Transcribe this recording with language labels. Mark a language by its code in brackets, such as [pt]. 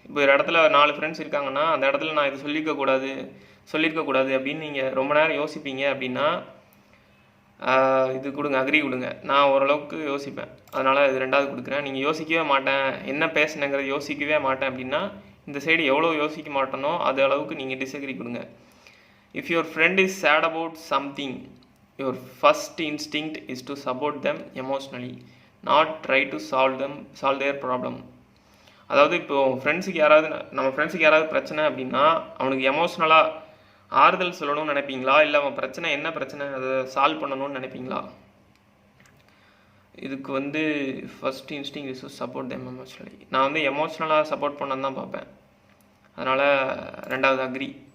[ta] இப்போ ஒரு இடத்துல 4 ஃப்ரெண்ட்ஸ் இருக்காங்கன்னா அந்த இடத்துல நான் இது சொல்லியிருக்கக்கூடாது அப்படின்னு நீங்கள் ரொம்ப நேரம் யோசிப்பீங்க அப்படின்னா இது கொடுங்க, அக்ரி கொடுங்க. நான் ஓரளவுக்கு யோசிப்பேன், அதனால் இது ரெண்டாவது கொடுக்குறேன். நீங்கள் யோசிக்கவே மாட்டேன், என்ன பேசுனங்கிறத யோசிக்கவே மாட்டேன் அப்படின்னா இந்த சைடு எவ்வளோ யோசிக்க மாட்டேனோ அது அளவுக்கு நீங்கள் டிஸ்அக்ரி கொடுங்க. [en] If your friend is sad about something, your first instinct is to support them emotionally, not try to solve their problem. [ta] அதாவது இப்போ நம்ம ஃப்ரெண்ட்ஸுக்கு யாராவது பிரச்சனை அப்படின்னா அவனுக்கு எமோஷ்னலாக ஆறுதல் சொல்லணும்னு நினைப்பீங்களா, இல்லை அவன் என்ன பிரச்சனை அதை சால்வ் பண்ணணும்னு நினைப்பீங்களா? இதுக்கு வந்து [en] First instinct is to support them emotionally. [ta] நான் வந்து எமோஷ்னலாக சப்போர்ட் பண்ணன்னு தான் பார்ப்பேன், அதனால் ரெண்டாவது அக்ரி.